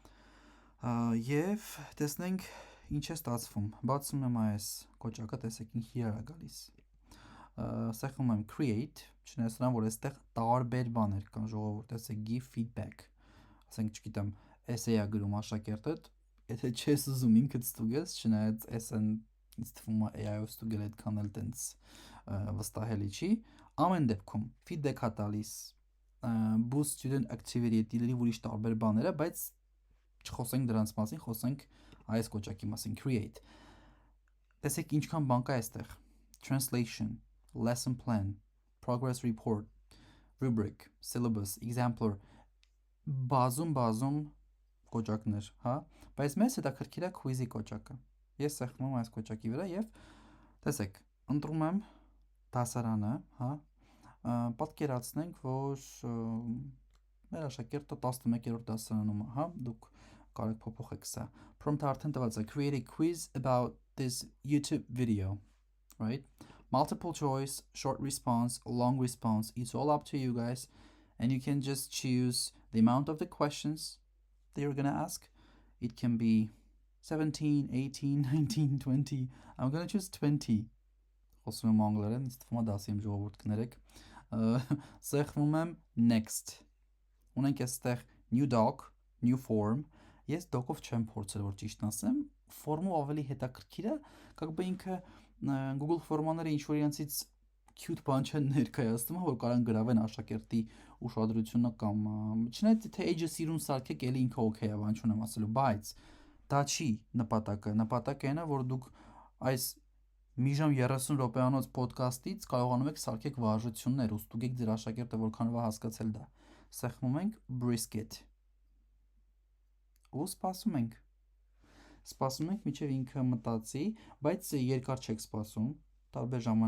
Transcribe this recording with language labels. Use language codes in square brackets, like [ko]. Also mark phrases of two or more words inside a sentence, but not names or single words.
[hy] եւ տեսնենք ինչ է ստացվում։ Բացում եմ այս կոճակը, տեսեք ինչ իրար է գալիս։ Սեղմում եմ create, չնայած նրան, որ այստեղ տարբեր բաներ կան, ժողովուրդ, տեսեք [en] give feedback։ [hy] Ասենք, չգիտեմ, essay-ա գրում աշակերտը, եթե չես ուզում ինքդ ստուգես, չնայած SN ինձ թվում է AI-ով ստուգել այդքան էլ տենց վստահելի չի, ամեն դեպքում feedback-ա տալիս, [en] boost student activity, [hy] դիլերի ուրիշ տարբեր բաները, բայց չխոսենք դրանց մասին, խոսենք այս կոճակի մասին, create։ Տեսեք ինչքան բան կա այստեղ, [en] translation, lesson plan, progress report, rubric, syllabus, exemplar, [hy] բազում կոճակներ, հա, բայց մեզ հետաքրքիր է quiz-ի կոճակը։ Ես սեղմում այս կոճակի վրա եւ տեսեք, ընտրում եմ դասարանը, հա, պատկերացնենք, որ մեր աշակերտը 11-րդ դասարանում է, հա, դուք կարող եք փոփոխեք սա։ Prompt-ը արդեն տված է [en] create a quiz about this YouTube video, right? Multiple choice, short response, long response, it's all up to you guys, and you can just choose the amount of the questions that you're gonna ask. It can be 17, 18, 19, 20. I'm gonna choose 20. [hy] Խոսում եմ անգլերեն, ինձ թվում է դասի եմ ժողովուրդ կներեք։ Սեղմում եմ next։ Ունենք այստեղ [en] new doc, new form։ [hy] Ես doc-ով չեմ փորձել, որ ճիշտն ասեմ, ֆորմը ավելի հետաքրքիր է, [ru] как бы [hy] ինքը Google ֆորմաները ինչ որ իրենցից cute բան չեն ներկայացնում, որ կարան գրավեն աշակերտի ուշադրությունը կամ չնայած թե age-ը սիրուն սարքեք, էլի ինքը okay է, բան չունեմ ասելու, բայց դա չի նպատակը։ Նպատակը այն է, որ դուք այս մի ժամ 30 րոպեանոց podcast-ից կարողանում եք սարքեք վարժություններ ու ստուգեք ձեր աշակերտը որքանով է հասկացել դա։ Սեղմում ենք brisket։ Ու սպասում ենք։ Սպասում ենք, մինչև ինքը մտածի, բայց երկար չեք սպասում, տարբեր